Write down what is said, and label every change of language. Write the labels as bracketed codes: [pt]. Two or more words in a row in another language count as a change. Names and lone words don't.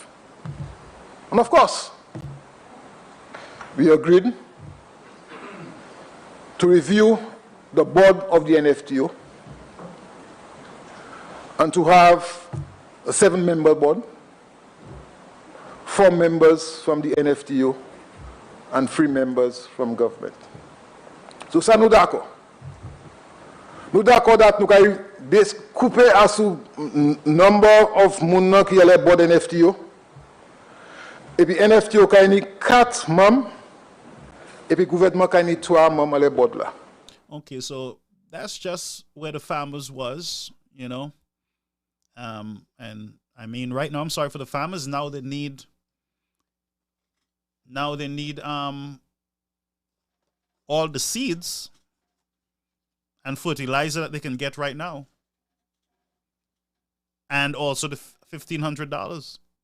[en] And of course, we agreed to review the board of the NFTO and to have a 7-member board, 4 members from the NFTO and 3 members from government. [acf] So ça nous d'accord. Nous d'accord that nous kay couper à sous [en] number of [acf] moun qui est board NFTO. Et puis NFTO kay ni 4 membres et puis gouvernement kay ni 3 membres à le board là. [en] Okay, so that's just where the farmers was, you know. And I mean, right now, I'm sorry for the farmers. Now they need all the seeds and fertilizer that they can get right now, and also the $1,500.